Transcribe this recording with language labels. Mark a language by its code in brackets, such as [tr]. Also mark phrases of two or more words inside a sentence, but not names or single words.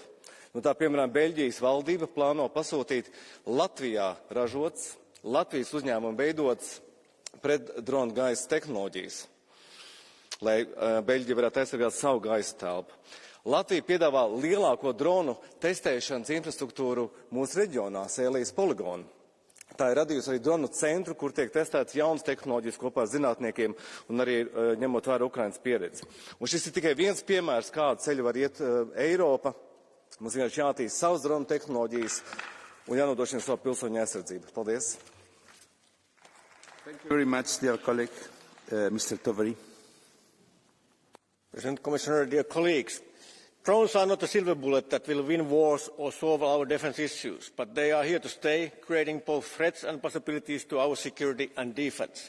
[lv] Tā, piemēram, Beļģijas valdība plāno pasūtīt Latvijā ražots, Latvijas uzņēmumu veidots pret dronu gaisa tehnoloģijas, lai Beļģija varētu aizsargāt savu gaisa telpu. Latvija piedāvā lielāko dronu testēšanas infrastruktūru mūsu reģionā, Sēlijas poligonu. Tā ir radījusi arī dronu centru, kur tiek testēts jaunas tehnoloģijas kopā ar zinātniekiem un arī ņemot vērā Ukrainas pieredzi. Un šis ir tikai viens piemērs, kādu ceļu var iet Eiropa. Mums vienkārši jātīst savas dronu tehnoloģijas un jānodrošina savu pilsoņu aizsardzību. Paldies! [en] Thank you very much, dear colleague, Mr. Tovary. President, Commissioner, dear colleagues, drones are not a silver bullet that will win wars or solve our defence issues, but they are here to stay, creating both threats and possibilities to our security and defence.